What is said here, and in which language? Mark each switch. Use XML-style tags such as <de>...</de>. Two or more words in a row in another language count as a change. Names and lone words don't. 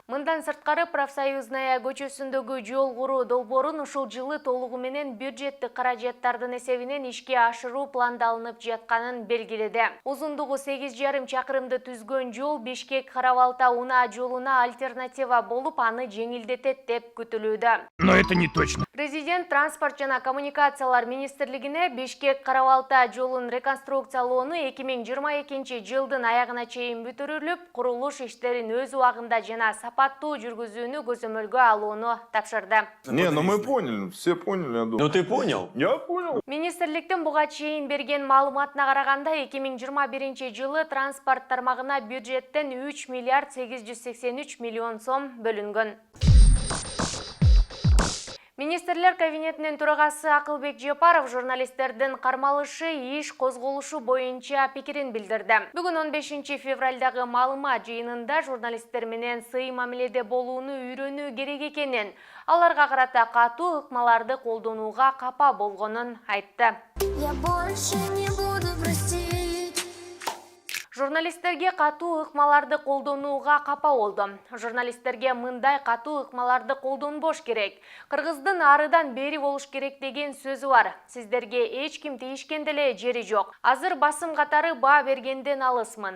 <ky>Мындан сырткары Профсоюзная көчөсүндөгү жол куруу долбоорун ушул жылы толугу менен бюджеттик каражаттар эсебинен ишке ашыруу пландалынып жатканын белгиледи. Узундугу 8,5 чакырымды түзгөн жол Бишкек Карабалта унаа жолуна альтернатива болуп, аны жеңилдетет деп күтүлүүдө.</ky> <ru>Но это не точно.</ru> <ky>Президент транспорт жана коммуникациялар министрлигине Бишкек Карабалта жолун реконструкциялоону 2022 жылдын аягына чейин бүтүрүлүп, курулуш иштерин өз убагында жана сапаттуу жүргүзүүнү көзөмөлгө алууну тапшырды.</ky> <ru>Не, ну мы поняли, все поняли, я думаю. Ну ты понял? Я понял.</ru> <ky>Министрликтин буга чейин берген маалыматына караганда 2021 жылы транспорт тармагына бюджеттен 3 миллиард 883 миллион сом бөлүнгөн. Министрлер кабинетинин төрагасы Акылбек Жапаров журналисттердин кармалышы иш козголушу боюнча пикирин билдирди. Бүгүн 15 февралдагы маалымат жыйынында журналисттер менен сый мамиледе болууну үйрөнүү керек экенин, аларга карата катуу ыкмаларды колдонууга капа болгонун айтты.</ky> <ru>Я больше не буду простить.</ru> <ky>Журналисттерге катуу ыкмаларды колдонууга капа болдум. Журналисттерге мындай катуу ыкмаларды колдонбош керек. Кыргыздын арыдан бери болуш керек деген сөзү бар. Сиздерге эч ким тийишкен деле жери жок. Азыр басым катары баа бергенден алысмын.</ky>